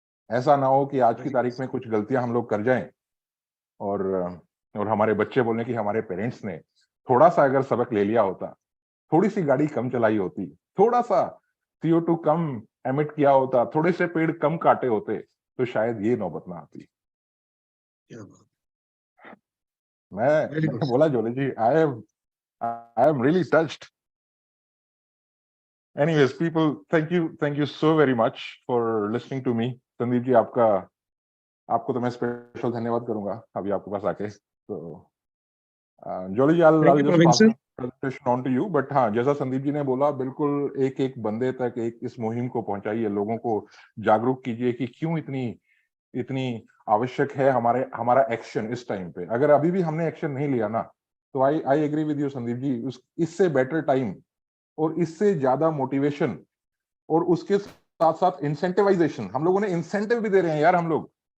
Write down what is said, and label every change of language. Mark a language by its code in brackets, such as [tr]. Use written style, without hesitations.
[hi] ऐसा ना हो कि आज की तारीख में कुछ गलतियां हम लोग कर जाएं और हमारे बच्चे बोलें कि हमारे पेरेंट्स ने थोड़ा सा अगर सबक ले लिया होता, थोड़ी सी गाड़ी कम चलाई होती, थोड़ा सा CO2 कम एमिट किया होता, थोड़े से पेड़ कम काटे होते, तो शायद ये नौबत ना आती। मैं बोला [en] Jolly ji, I am really touched. Anyways, people, thank you so very much for listening to me. [hi] Sandeep ji, आपको तो मैं स्पेशल धन्यवाद करूंगा अभी आपके पास आके। [en] तो Jolly ji, I'll just pass the presentation on to you. [hi] But हाँ, जैसा संदीप जी ने बोला, बिल्कुल एक बंदे तक इस मुहिम को पहुंचाइए, लोगों को जागरूक कीजिए कि क्यों इतनी आवश्यक है हमारा एक्शन इस टाइम पे। अगर अभी भी हमने एक्शन नहीं लिया ना, तो [en] I agree with you [hi] Sandeep ji, इससे बेटर टाइम और इससे ज्यादा मोटिवेशन और उसके साथ साथ इंसेंटिवाइजेशन, हम लोगों ने इंसेंटिव भी दे रहे हैं यार हम लोग।